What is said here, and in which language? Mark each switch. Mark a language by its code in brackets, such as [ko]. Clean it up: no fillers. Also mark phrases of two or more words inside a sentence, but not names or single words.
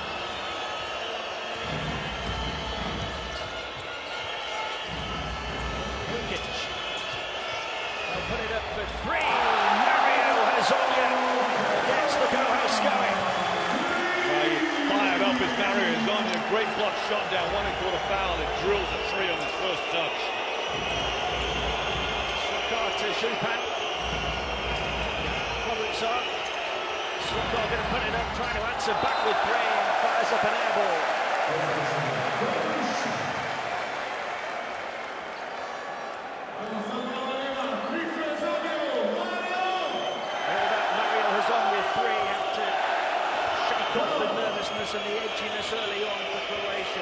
[en] Lukic. They'll put it up for three. Mario Hazonia gets the co-host going. Fired up is Mario Hazonia. Great block shot down, 1-quarter foul, and drills a three on his first touch. Slokar to Schupan. Slokar going to put it up, trying to answer back with three, and fires up an air ball. Mario Hazonia three had to shake off the nervousness and the edginess early on for Croatia.